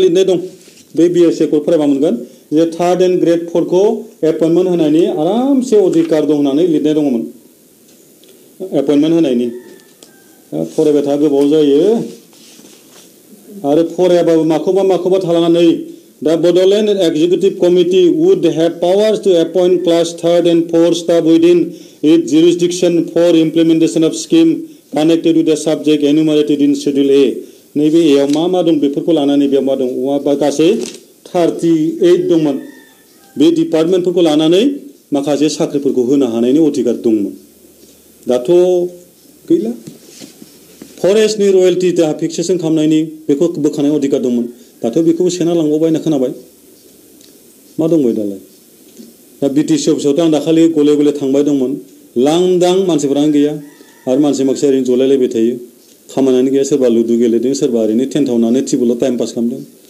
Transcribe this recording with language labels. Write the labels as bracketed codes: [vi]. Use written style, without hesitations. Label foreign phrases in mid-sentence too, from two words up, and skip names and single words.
[brx] लिरनाय दं बे बिएससि एकर्ड फरायबा मोनगोन जे [en] third and grade [brx] 4 खौ एपइन्टमेन्ट होनायनि आरामसे अधिकार दं होननानै लिरनाय दङमोन एपइन्टमेन्ट होनायनि फरायबाय था गोबाव जायो आरो फरायाबाबो माखौबा थालांनानै [en] The Bodoland Executive Committee would have powers to appoint class 3rd and 4th staff within its jurisdiction for implementation of scheme connected with the subject enumerated in Schedule A. [brx] नैबे एयाव मा दं बेफोरखौ लानानै बेयाव मा दं बा गासै 38 दंमोन बे डिपार्टमेन्टफोरखौ लानानै माखासे साख्रिफोरखौ होनो हानायनि अधिकार दंमोन दाथ' गैला फरेस्टनि रयेल्टी दा फिक्सेसन खालामनायनि बेखौ बोखानाय अधिकार दंमोन दाथ' बेखौबो सेना लांबावबाय होनना खोनाबाय मा दंबाय दालाय दा बिटिसि अफिसावथ' आं दाखालि गले गले थांबाय दंमोन लांदां मानसिफोरानो गैया आरो मानसि ओरैनो जलायलायबाय थायो खामानियानो गैया सोरबा लुदु गेलेदों सोरबा ओरैनो टेन्टावनानै टेबोलाव [en] time pass [brx] खालामदों